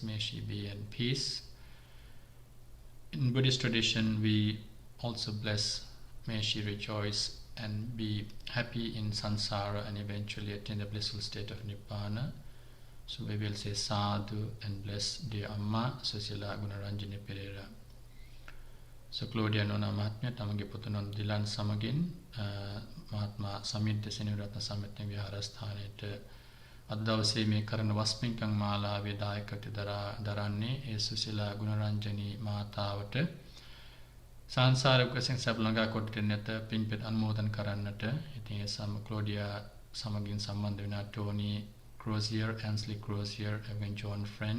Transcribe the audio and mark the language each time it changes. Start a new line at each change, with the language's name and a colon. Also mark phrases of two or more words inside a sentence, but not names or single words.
English: May she be in peace. In Buddhist tradition, we also bless, may she rejoice and be happy in samsara and eventually attain the blissful state of Nibbana. So we will say sadhu and bless dear Amma Susila Gunaranjani Pereira.
Sinhala: So ක්ලෝඩියා නෝනා මහත්මිය තමාගේ පුතුන් ඩිලාන් සමගින් මහත්මා සමිත් සෙනෙවිරත්න සමිත්නේ විහාරස්ථානයේ අද දවසේ මේ කරන වස්පින්කම් මාලාවේ දායකත්වය දරන්නේ ඒ සුසිලා ගුණරංජනී මාතාවට සංසාරික වශයෙන් සැප ළඟා කොට දෙන්නට පින්පෙත් අනුමෝදන් කරන්නට. ඉතින් ඒ ක්ලෝඩියා සමගින් සම්බන්ධ වෙන ටෝනි Crozier, Ansley Crozier,
English: and John Friend.